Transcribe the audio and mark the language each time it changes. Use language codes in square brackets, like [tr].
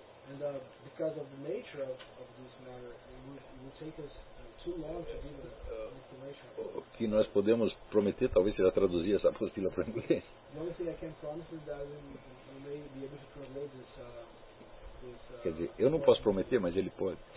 [en] And because of the nature of this matter, it would take us too long to give the information. [pt] O que nós podemos prometer, talvez, será traduzir essa apostila para inglês. [en] The only thing I can promise is that we may be able to translate this. [pt] Quer dizer, eu não posso prometer, mas ele pode.